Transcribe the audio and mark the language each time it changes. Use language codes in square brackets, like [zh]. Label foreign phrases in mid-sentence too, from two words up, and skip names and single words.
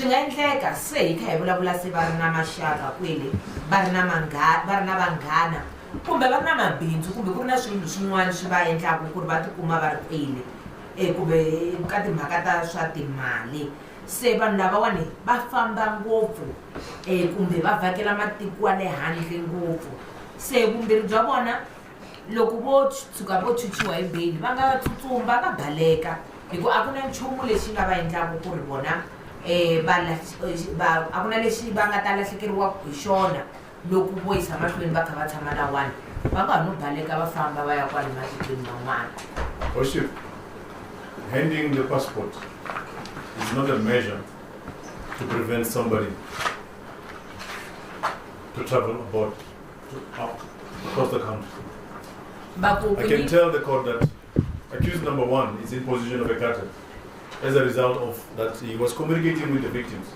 [ts] nga endleka se hi kha hi vulavula se va ri na maxaka kwele va ri na vanghana kumbe va ri na mabindzu kumbe ku ri na swilo swin'wana swi va endlaku ku ri va tikuma va ri kwele kumbe ka timhaka ta swa timali se vanhu lavawani va famba ngopfu kumbe va vhakela matiko ya le handle ngopfu se vumbirhi bya vona loko vo tshuka vo chuchiwa hi bail va nga tsutsuma va baleka hikuva a ku na nchumu lexi nga va endlaku ku ri vona a ku na lexi va nga ta lahlekeriwa hi xona loko vo yisa mahlweni va kha va tshama lawani va nga ha no baleka va famba va ya kwale matikweni man'wana. [en] Worship, handing the passport is not a measure to prevent somebody to travel abroad across the country. I can tell the court that accused number 1 is in position of a cartel as a result of that he was communicating with the victims.